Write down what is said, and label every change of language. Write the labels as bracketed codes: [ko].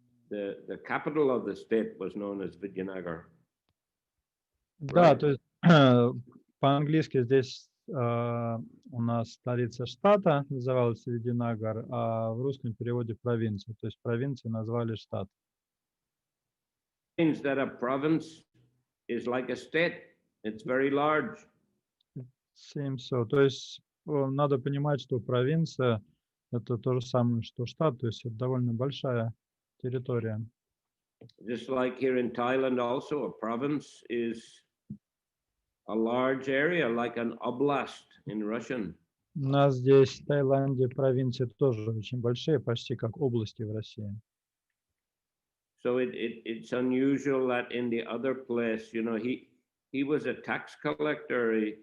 [en] The capital of the state was known as Vidyanagar. [ru] Да, [en] Right. [ru] то есть по-английски здесь у нас столица штата называлась Видянагар, а в русском переводе провинция. То есть провинции назвали штат. [en] Means that a province is like a state. It's very large. Seems so. [ru] То есть надо понимать, что провинция это то же самое, что штат, то есть это довольно большая территория. [en] Just like here in Thailand also, a province is a large area, like an oblast in Russian. [ru] У нас здесь в Таиланде провинции тоже очень большие, почти как области в России. [en] So it's unusual that in the other place, you know, he was a tax collector.